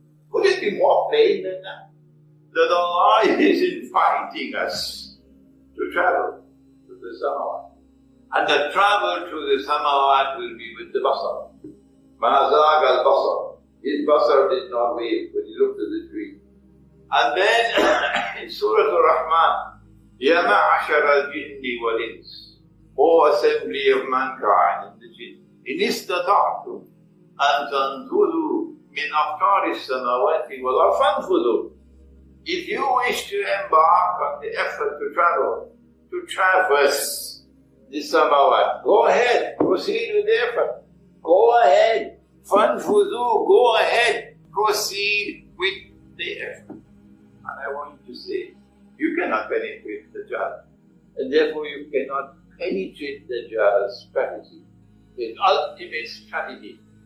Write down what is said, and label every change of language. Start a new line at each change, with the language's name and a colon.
English: Could it be more plain than that? That Allah is inviting us to travel to the samawat. And the travel to the samawat will be with the basar.
Arabic: مَا زَاغَ الْبَصَرُ.
English: His basar did not wave when he looked at the tree. And then in Surah Al-Rahman,
Arabic: يَا مَعْشَرَ الْجِنِّ وَالْإِنسِ.
English: O assembly of mankind and the jinn,
Arabic: إِنِ اسْتَطَعْتُمْ أَن تَنْفُذُوا مِنْ أَقْطَارِ السَّمَاوَاتِ وَالْأَرْضِ فَانْفُذُوا.
English: If you wish to embark on the effort to travel, to traverse the samawat, go ahead, proceed with the effort. Go ahead, fanfudu, go ahead, proceed with the effort. And I want to say, you cannot penetrate the jar, and therefore you cannot penetrate the jar's strategy, the ultimate strategy.